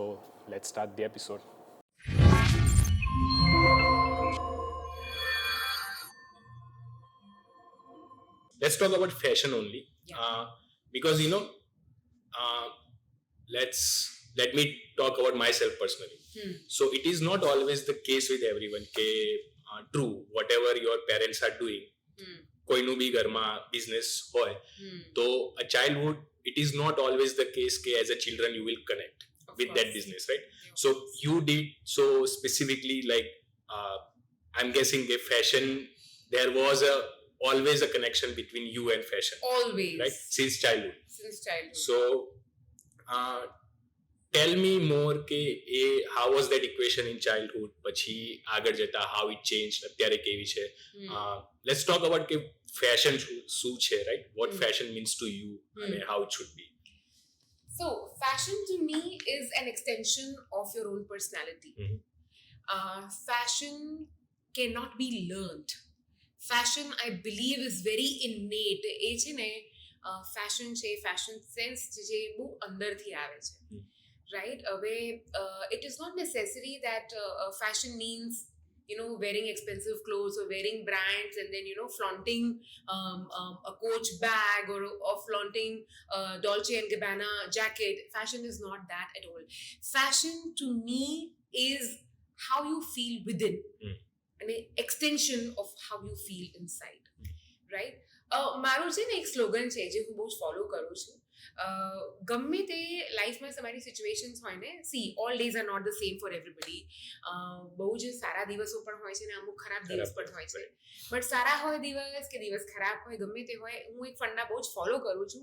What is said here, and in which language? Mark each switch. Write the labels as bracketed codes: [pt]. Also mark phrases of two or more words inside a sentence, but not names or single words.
[en] So let's start the episode. Let's talk about fashion only, because let me talk about myself personally. So it is not always the case with everyone. True, whatever your parents are doing, [gu] કોઈનું બી ઘરમાં બિઝનેસ હોય તો [en] a childhood, it is not always the case કે as a children you will connect with that business, right? So you did so specifically, like I'm guessing a fashion, there was always a connection between you and fashion, Always. right? Since childhood. So tell me more કે how was that equation in childhood, [gu] પછી આગળ જતા [en] how it changed, [gu] અત્યારે કેવી છે. [en] Let's talk about કે fashion [gu] શું છે, [en] right? What fashion means to you and how it should be. So fashion to me is an extension of your own personality. Fashion cannot be learned. Fashion, I believe, is very innate. [gu] એ છે ને fashion છે, [en] fashion sense [gu] જે બહુ અંદરથી આવે છે. [en] Right? It is not necessary that fashion means, wearing expensive clothes or wearing brands and then, flaunting a Coach bag or flaunting Dolce & Gabbana jacket. Fashion is not that at all. Fashion to me is how you feel within. An extension of how you feel inside. Right? [gu] મારું છે ને એક સ્લોગન છે જે હું બહુ જ ફોલો કરું છું. ગમે તે લાઈફમાં તમારી સિચ્યુએશન્સ હોય ને, [en] see all days are not the same for everybody. [gu] બહુ જ સારા દિવસો પણ હોય છે ને અમુક ખરાબ દિવસ પણ હોય છે. બટ સારા હોય દિવસ કે દિવસ ખરાબ હોય, ગમે તે હોય, હું એક ફંડા બહુ જ ફોલો કરું છું.